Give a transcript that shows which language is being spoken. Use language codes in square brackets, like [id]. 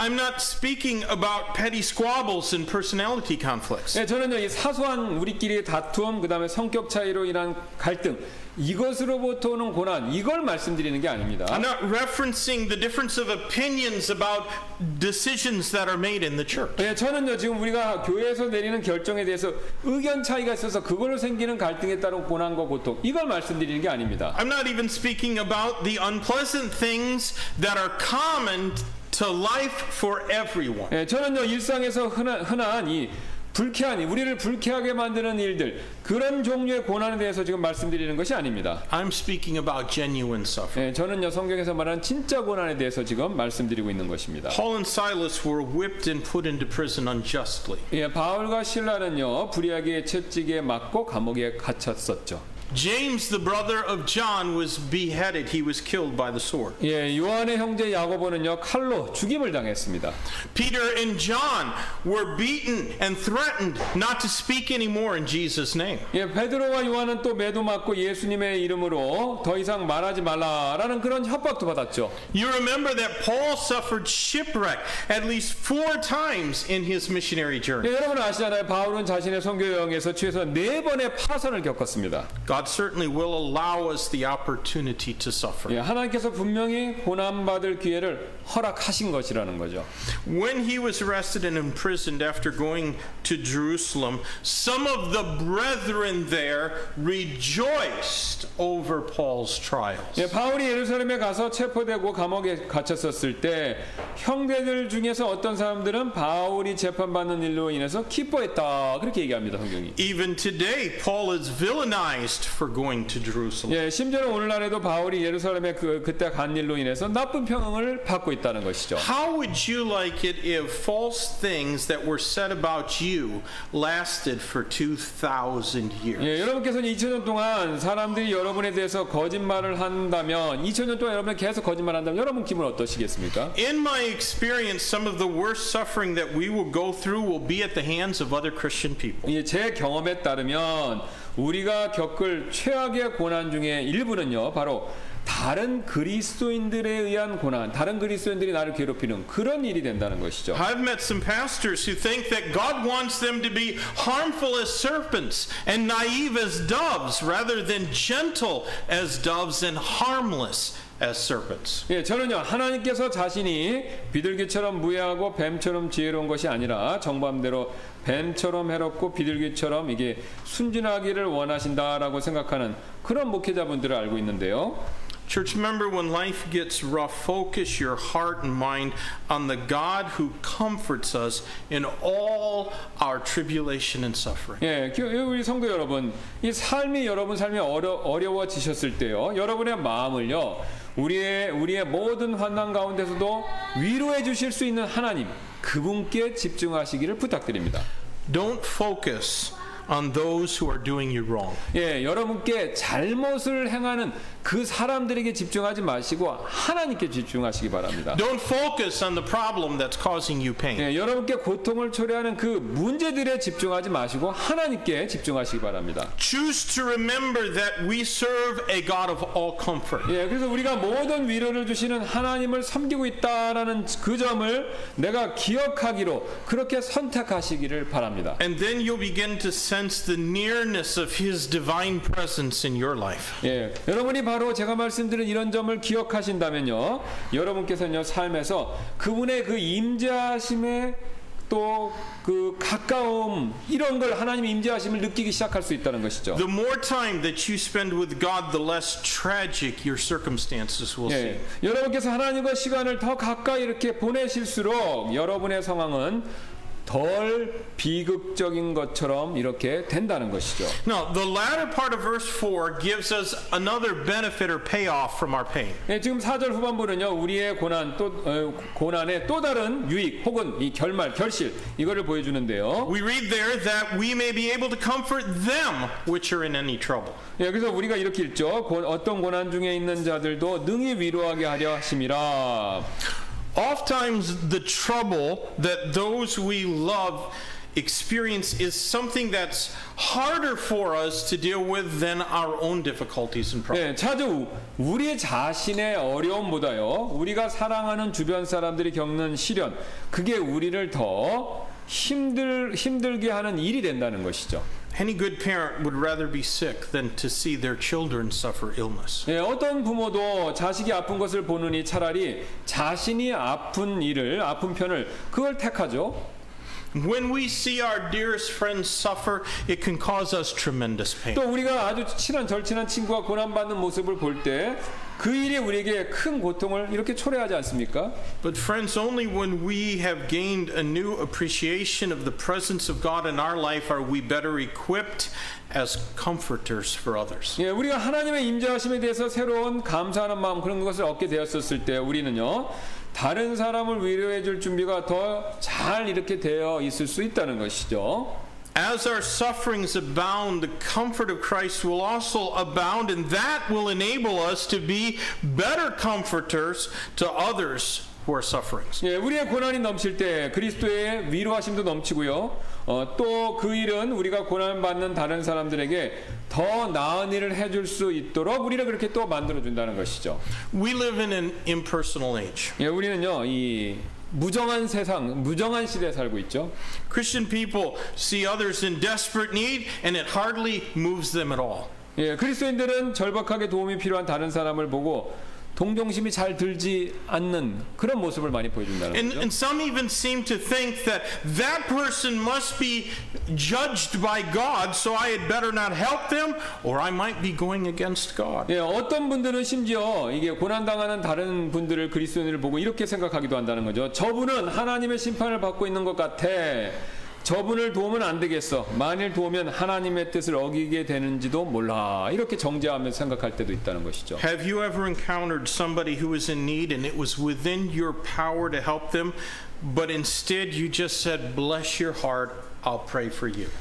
[en] I'm not speaking about petty squabbles and personality conflicts. [ko] 저는요 이 사소한 우리끼리의 다툼 그다음에 성격 차이로 인한 갈등 이것으로부터 오는 고난 이걸 말씀드리는 게 아닙니다. [en] I'm not referencing the difference of opinions about decisions that are made in the church. [ko] 저는요 지금 우리가 교회에서 내리는 결정에 대해서 의견 차이가 있어서 그걸로 생기는 갈등에 따른 고난과 고통 이걸 말씀드리는 게 아닙니다. [en] I'm not even speaking about the unpleasant things that are common to life for everyone. [ko] 저는요 일상에서 흔한 이 우리를 불쾌하게 만드는 일들 그런 종류의 고난에 대해서 지금 말씀드리는 것이 아닙니다. [en] I'm speaking about genuine suffering. [ko] 저는요 성경에서 말하는 진짜 고난에 대해서 지금 말씀드리고 있는 것입니다. [en] Paul and Silas were whipped and put into prison unjustly. [ko] 바울과 실라는요 불의하게 채찍에 맞고 감옥에 갇혔었죠. [en] James, the brother of John, was beheaded. He was killed by the sword. [ko] 요한의 형제 야고보는요 칼로 죽임을 당했습니다. [en] Peter and John were beaten and threatened not to speak anymore in Jesus' name. [ko] 베드로와 요한은 또 매도 맞고 예수님의 이름으로 더 이상 말하지 말라라는 그런 협박도 받았죠. [en] You remember that Paul suffered shipwreck at least 4 times in his missionary journey. [ko] 여러분 아시잖아요. 바울은 자신의 선교 여행에서 최소 4번의 파선을 겪었습니다. [en] God certainly will allow us the opportunity to suffer. [ko] 하나님께서 분명히 고난받을 기회를 허락하신 것이라는 거죠. [en] When he was arrested and imprisoned after going to Jerusalem, some of the brethren there rejoiced over Paul's trials. [ko] 바울이 예루살렘에 가서 체포되고 감옥에 갇혔었을 때 형제들 중에서 어떤 사람들은 바울이 재판받는 일로 인해서 기뻐했다. 그렇게 얘기합니다. 성경이. [en] Even today, Paul is villainized for going to Jerusalem. [ko] 예, 심지어는 오늘날에도 바울이 예루살렘에 그때 간 일로 인해서 나쁜 평을 받고 있다는 것이죠. [en] How would you like it if false things that were said about you lasted for 2,000 years? [ko] 예, 여러분께서는 2000년 동안 사람들이 여러분에 대해서 거짓말을 한다면 2000년 동안 여러분이 계속 거짓말한다면 여러분 기분 어떠시겠습니까? [en] In my experience, some of the worst suffering that we will go through will be at the hands of other Christian people. [ko] 예, 제 경험에 따르면 우리가 겪을 최악의 고난 중에 일부는요, 바로 다른 그리스도인들에 의한 고난, 다른 그리스도인들이 나를 괴롭히는 그런 일이 된다는 것이죠. [en] I've met some pastors who think that God wants them to be harmful as serpents and naive as doves rather than gentle as doves and harmless as serpents. [ko] 예, 저는요, 하나님께서 자신이 비둘기처럼 무해하고 뱀처럼 지혜로운 것이 아니라 정반대로 뱀처럼 해롭고 비둘기처럼 이게 순진하기를 원하신다라고 생각하는 그런 목회자분들을 알고 있는데요. [en] Church member, when life gets rough, focus your heart and mind on the God who comforts us in all our tribulation and suffering. [ko] 예, 우리 성도 여러분, 이 삶이 여러분 삶이 어려워지셨을 때요, 여러분의 마음을요, 우리의 모든 환난 가운데서도 위로해 주실 수 있는 하나님, 그분께 집중하시기를 부탁드립니다. [en] Don't focus on those who are doing you wrong. [ko] 예, 여러분께 잘못을 행하는 그 사람들에게 집중하지 마시고 하나님께 집중하시기 바랍니다. [en] Don't focus on the problem that's causing you pain. [ko] 예, 여러분께 고통을 초래하는 그 문제들에 집중하지 마시고 하나님께 집중하시기 바랍니다. [en] Choose to remember that we serve a God of all comfort. [ko] 예, 그래서 우리가 모든 위로를 주시는 하나님을 섬기고 있다라는 그 점을 내가 기억하기로 그렇게 선택하시기를 바랍니다. [en] And then you'll begin to sense the nearness of His divine presence in your life. [ko] 예, 여러분이 바로 제가 말씀드린 이런 점을 기억하신다면요, 여러분께서는요, 삶에서 그분의 그 임재하심에 또 그 가까움, 이런 걸 하나님의 임재하심을 느끼기 시작할 수 있다는 것이죠. [en] The more time that you spend with God, the less tragic your circumstances will seem. [ko] 예, 여러분께서 하나님과 시간을 더 가까이 이렇게 보내실수록 여러분의 상황은 덜 비극적인 것처럼 이렇게 된다는 것이죠. [en] Now, the latter part of verse 4 gives us another benefit or payoff from our pain. [ko] 예, 지금 4절 후반부는요, 우리의 고난의 또 다른 유익 혹은 이 결실, 이거를 보여주는데요. [en] We read there that we may be able to comfort them which are in any trouble. [ko] 예, 그래서 우리가 이렇게 읽죠. 어떤 고난 중에 있는 자들도 능히 위로하게 하려 하심이라. [en] Oftentimes the trouble that those we love experience is something that's harder for us to deal with than our own difficulties and problems. [ko] 예, 자주 우리 자신의 어려움보다요, 우리가 사랑하는 주변 사람들이 겪는 시련, 그게 우리를 더 힘들게 하는 일이 된다는 것이죠. [en] Any good parent would rather be sick than to see their children suffer illness. [ko] 예, 어떤 부모도 자식이 아픈 것을 보느니 차라리 자신이 아픈 편을 그걸 택하죠. [en] When we see our dearest friends suffer, it can cause us tremendous pain. [ko] 또 우리가 아주 절친한 친구가 고난받는 모습을 볼 때 그 일이 우리에게 큰 고통을 이렇게 초래하지 않습니까? [en] But friends, only when we have gained a new appreciation of the presence of God in our life are we better equipped as comforters for others. [ko] 예, 우리가 하나님의 임재하심에 대해서 새로운 감사하는 마음, 그런 것을 얻게 되었을 때 우리는요, 다른 사람을 위로해 줄 준비가 더 잘 이렇게 되어 있을 수 있다는 것이죠. [en] As our sufferings abound, the comfort of Christ will also abound, and that will enable us to be better comforters to others who are suffering. [ko] 예, 우리의 고난이 넘칠 때 그리스도의 위로하심도 넘치고요. 또 그 일은 우리가 고난받는 다른 사람들에게 더 나은 일을 해줄 수 있도록 우리를 그렇게 또 만들어준다는 것이죠. [en] We live in an impersonal age. [ko] 예, 우리는요, 이 무정한 세상, 무정한 시대에 살고 있죠. [en] Christian people see others in desperate need, and it hardly moves them at all. [ko] 예, 그리스도인들은 절박하게 도움이 필요한 다른 사람을 보고 동정심이 잘 들지 않는 그런 모습을 많이 보여준다는 거죠. [en] And some even seem to think that that person must be judged by God, so I had better not help them, or I might be going against God. [ko] 예, 어떤 분들은 심지어 이게 고난당하는 다른 분들을 그리스도인을 보고 이렇게 생각하기도 한다는 거죠. 저분은 하나님의 심판을 받고 있는 것 같아. 저분을 도우면 안 되겠어. 만일 도우면 하나님의 뜻을 어기게 되는지도 몰라. 이렇게 정죄하면서 생각할 때도 있다는 것이죠. [en] Have you ever encountered somebody who was in need and it was within your power to help them, but instead you just said, bless your heart, I'll pray for you?